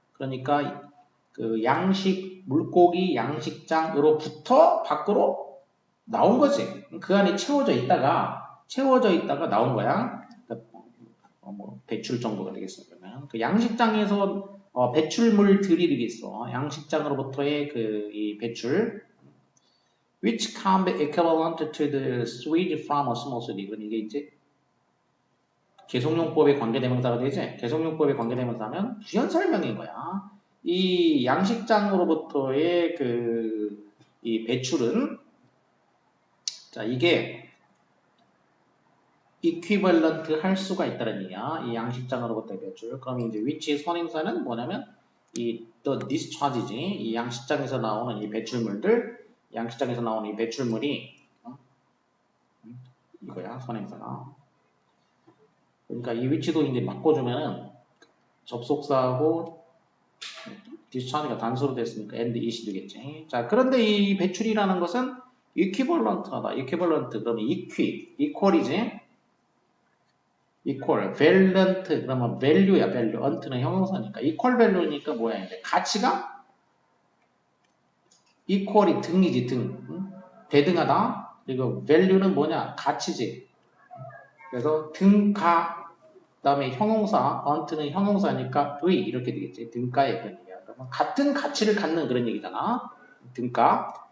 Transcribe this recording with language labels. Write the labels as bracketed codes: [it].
[ko] 그러니까 그 양식 물고기 양식장으로부터 밖으로 나온 거지. 그 안에 채워져 있다가 나온 거야. 뭐 배출 정도가 되겠어 그러면 그 양식장에서 배출물들이 되겠어. 양식장으로부터의 그 이 배출 [en] which can be equivalent to the sewage from a small city. [ko] 이건 이게 이제 개성용법의 관계대명사가 되지. 개성용법의 관계대명사면 부연 설명인 거야. 이 양식장으로부터의 그 이 배출은 자 이게 equivalent 할 수가 있다는 얘기야. 이 양식장으로부터의 배출. 그럼 이제 which의 선행사는 뭐냐면 이 the discharge지. 이 양식장에서 나오는 이 배출물들. 양식장에서 나오는 이 배출물이 이거야 선행사가. 그러니까 이 위치도 이제 바꿔주면은 접속사하고 discharge가 단수로 됐으니까 [en] and it [ko] 이 되겠지. 자 그런데 이 배출이라는 것은 equivalent하다. equivalent 그러면 equal이지. equal, valent 그러면 value야 value. ant는 형용사니까 equal value니까 뭐야 이제 가치가 equal이 등이지 등. 응? 대등하다. 그리고 value는 뭐냐 가치지. 그래서 등가 그다음에 형용사 ant는 형용사니까 의 이렇게 되겠지. 등가의 그런 얘기야. 그러면 같은 가치를 갖는 그런 얘기잖아. 등가.